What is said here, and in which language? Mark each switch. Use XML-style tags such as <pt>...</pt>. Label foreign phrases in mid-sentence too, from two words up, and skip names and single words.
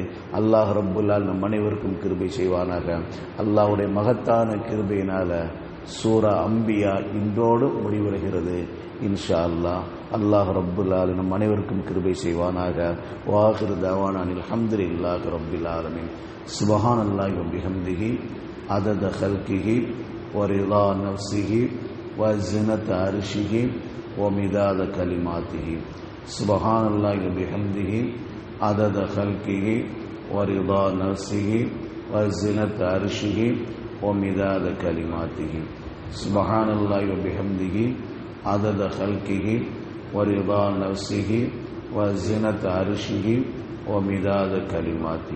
<ar>الله رب العالمين</ar> <ta>நம் அனைவருக்கும் கிருபை செய்வானாக. அல்லாஹ்வுடைய மகத்தான கிருபையினால சூரா அம்பியா இன்றோடு முடிவடைகிறது</ta> <ar>إن شاء الله. الله رب العالمين</ar> <ta>நம் அனைவருக்கும் கிருபை செய்வானாக.</ta> <ar>وآخر دعوانا الحمد لله رب العالمين. سبحان الله وبحمده عدد خلقه ورضا نفسه وزنة عرشه ومداد كلماته. سبحان الله وبحمده عدد خلقه ورضا نفسه وزنة عرشه ومداد كلماته. سبحان الله وبحمده عدد خلقه ورضا نفسه وزنة عرشه ومداد كلماته.</ar>